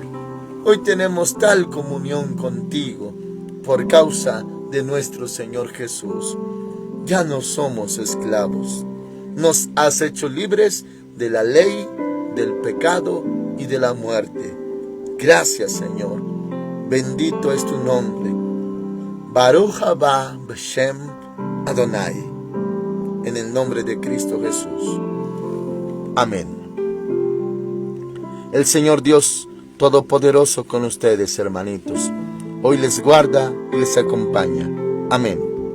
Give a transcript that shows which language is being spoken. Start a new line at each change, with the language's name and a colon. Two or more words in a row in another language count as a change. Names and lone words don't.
Spanish: Hoy tenemos tal comunión contigo por causa de nuestro Señor Jesús. Ya no somos esclavos. Nos has hecho libres de la ley, del pecado y de la muerte. Gracias, Señor. Bendito es tu nombre.
Hebrew: ברוך הבא בשם אדוני.
Spanish: En el nombre de Cristo Jesús. Amén. El Señor Dios Todopoderoso con ustedes, hermanitos. Hoy les guarda y les acompaña. Amén.